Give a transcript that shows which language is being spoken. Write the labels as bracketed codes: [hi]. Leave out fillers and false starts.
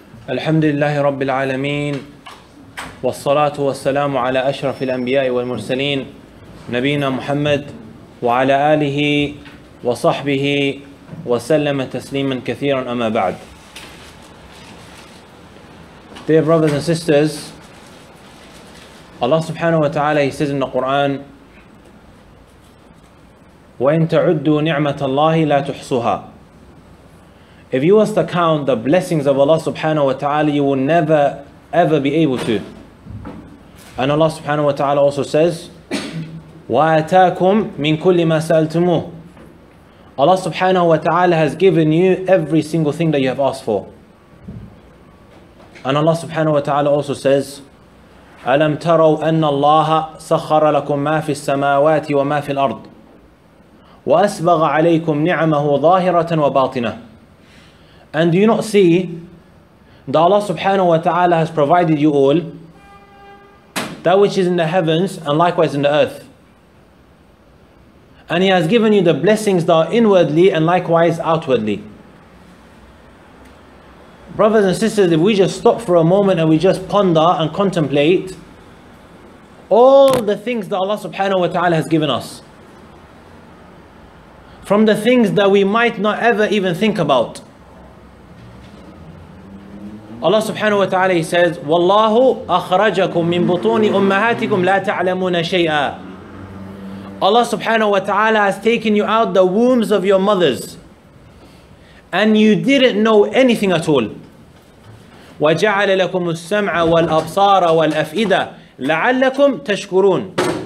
[ar] الحمد لله رب العالمين والصلاة والسلام على أشرف الأنبياء والمرسلين نبينا محمد وعلى آله وصحبه وسلم تسليما كثيرا أما بعد. [en] Dear brothers and sisters, Allah subhanahu wa ta'ala, He says in the Quran, [ar] وَإِن تَعُدُّوا نِعْمَةَ اللَّهِ لَا تُحْصُوهَا. [en] If you was to count the blessings of Allah subhanahu wa ta'ala, you will never ever be able to. And Allah subhanahu wa ta'ala also says, [ar] وَآتَاكُمْ مِن كُلِّ مَا سَأَلْتُمُوهُ. [en] Allah subhanahu wa ta'ala has given you every single thing that you have asked for. And Allah subhanahu wa ta'ala also says, [ar] أَلَمْ تَرَوْا أَنَّ اللَّهَ سَخَّرَ لَكُم مَا فِي السَّمَاوَاتِ وَمَا فِي الْأَرْضِ وَأَسْبَغَ عَلَيْكُمْ نِعَمَهُ ظَاهِرَةً وَبَاطِنَةً. [en] And do you not see that Allah subhanahu wa ta'ala has provided you all, that which is in the heavens and likewise in the earth. And He has given you the blessings that are inwardly and likewise outwardly. Brothers and sisters, if we just stop for a moment and we just ponder and contemplate all the things that Allah subhanahu wa ta'ala has given us, from the things that we might not ever even think about. Allah subhanahu wa ta'ala, He says, [ar] وَاللَّهُ أَخْرَجَكُم مِّن بُطُونِ أُمَّهَاتِكُمْ لَا تَعْلَمُونَ شَيْئًا. [en] Allah subhanahu wa ta'ala has taken you out the wombs of your mothers and you didn't know anything at all. [ar] وَجَعَلَ لَكُمُ السَّمْعَ وَالْأَبْصَارَ وَالْأَفْئِدَةَ لَعَلَّكُمْ تَشْكُرُونَ.